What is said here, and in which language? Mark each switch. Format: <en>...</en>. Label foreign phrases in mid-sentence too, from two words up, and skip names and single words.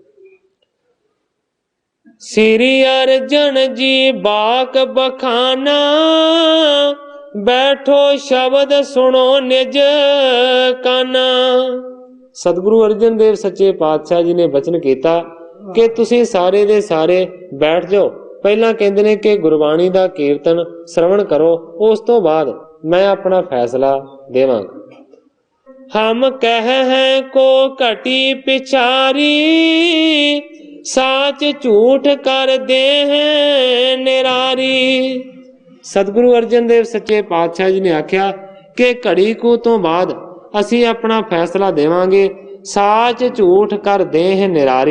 <bra>श्री अर्जन जी बाक बखाना, बैठो शब्द सुनो निज काना।</bra> <pa>ਸਤਿਗੁਰੂ ਅਰਜਨ ਦੇਵ ਸੱਚੇ ਪਾਤਸ਼ਾਹ ਜੀ ਨੇ ਬਚਨ ਕੀਆ ਕਿ ਤੁਸੀਂ ਸਾਰੇ ਦੇ ਸਾਰੇ ਬੈਠ ਜਾਓ। ਪਹਿਲਾਂ ਕਹਿੰਦੇ ਨੇ ਕਿ ਗੁਰਬਾਣੀ ਦਾ ਕੀਰਤਨ ਸ੍ਰਵਣ ਕਰੋ, ਉਸ ਤੋਂ ਬਾਅਦ ਮੈਂ ਆਪਣਾ ਫ਼ੈਸਲਾ ਦੇਵਾਂਗਾ।</pa> <bra>हम कह हैं को घटी पिछारी, साच झूठ कर दे हैं निरारी।</bra> <pa>ਸਤਿਗੁਰੂ ਅਰਜਨ ਦੇਵ ਸੱਚੇ ਪਾਤਸ਼ਾਹ ਜੀ ਨੇ ਆਖਿਆ ਕਿ ਘੜੀ ਕੋ ਤੋਂ ਬਾਅਦ ਅਸੀਂ ਆਪਣਾ ਫ਼ੈਸਲਾ ਦੇਵਾਂਗੇ,</pa> <bra>साच झूठ कर दे हैं निरारी।</bra>